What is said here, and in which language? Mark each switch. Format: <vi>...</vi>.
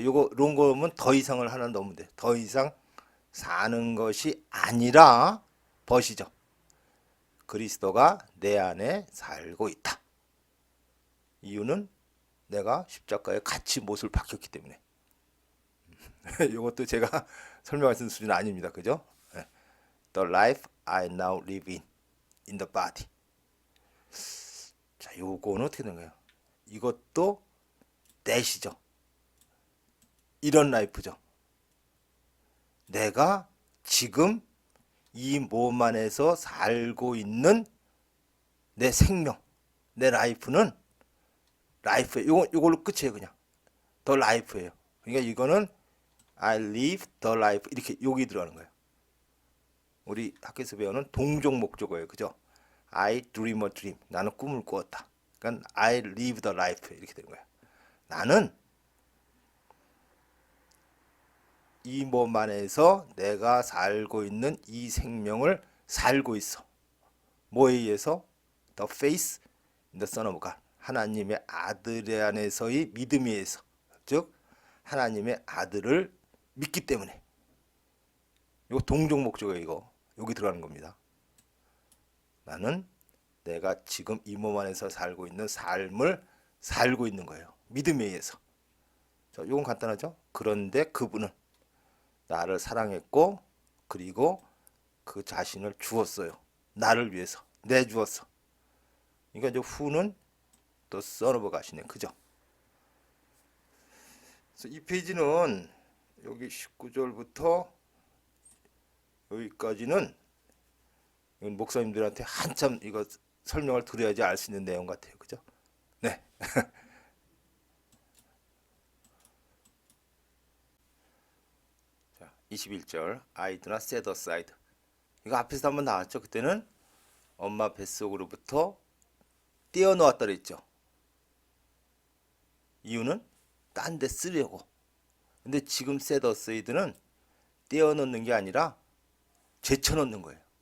<ko>요거 롱거면 더 이상을 하나 넣으면 돼. 더 이상 사는 것이 아니라 벗이죠. 그리스도가 내 안에 살고 있다. 이유는 내가 십자가에 같이 못을 박혔기 때문에. 이것도 제가 설명할 수 있는 수준은 아닙니다. 그죠?</ko> <en>The life I now live in the body.</en> <ko>자, 요거는 어떻게 되는 거예요? 이것도 that이죠. 이런 라이프죠. 내가 지금 이 몸 안에서 살고 있는 내 생명, 내 라이프는 라이프예요. 요걸로 끝이에요, 그냥. 더 라이프예요. 그러니까 이거는</ko> <en>I live the life</en> <ko>이렇게 여기 들어가는 거예요. 우리 학교에서 배우는 동종 목적어예요, 그죠?</ko> <en>I dream a dream.</en> <ko>나는 꿈을 꾸었다. 그러니까</ko> <en>I live the life</en> <ko>이렇게 되는 거예요. 나는 이 몸 안에서 내가 살고 있는 이 생명을 살고 있어. 뭐에 의해서?</ko> <en>The faith in the Son of God.</en> <ko>하나님의 아들 안에서의 믿음에 의해서. 즉 하나님의 아들을 믿기 때문에. 이거 동종 목적어예요. 이거. 여기 들어가는 겁니다. 나는 내가 지금 이 몸 안에서 살고 있는 삶을 살고 있는 거예요. 믿음에 의해서. 자, 이건 간단하죠? 그런데 그분은 나를 사랑했고 그리고 그 자신을 주었어요. 나를 위해서 내주었어. 그러니까 이제 후는 또 Son of God이네. 그죠? 그래서 이 페이지는 여기 19절부터 여기까지는 이건 목사님들한테 한참 이거 설명을 드려야지 알 수 있는 내용 같아요. 그죠? 네. 자, 21절</ko> <en>I do not set aside.</en> <ko>이거 앞에서 한번 나왔죠. 그때는 엄마 뱃속으로부터 떼어놓았다 그랬죠. 이유는 딴 데 쓰려고. 근데 지금 set aside는 떼어놓는 게 아니라 제쳐놓는 거예요.</ko>